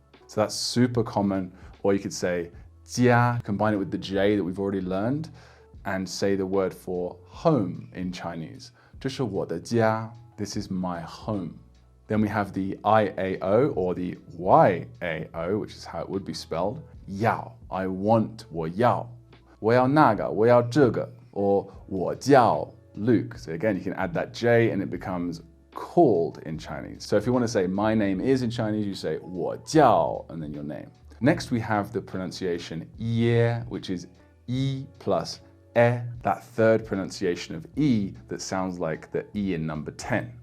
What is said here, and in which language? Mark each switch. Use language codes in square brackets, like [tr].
[en] So that's super common. Or you could say jia, combine it with the J that we've already learned, and say the word for home in Chinese. [zh] 这是我的家, [en] this is my home. Then we have the IAO or the YAO, which is how it would be spelled. [zh] 要, [en] I want, [zh] 我要. 我要那个, 我要这个, or 我叫 Luke. [en] So again, you can add that J and it becomes called in Chinese. So if you want to say my name is in Chinese, you say [zh] 我叫 [en] and then your name. Next, we have the pronunciation ye, which is E plus e, that third pronunciation of E that sounds like the E in number 10.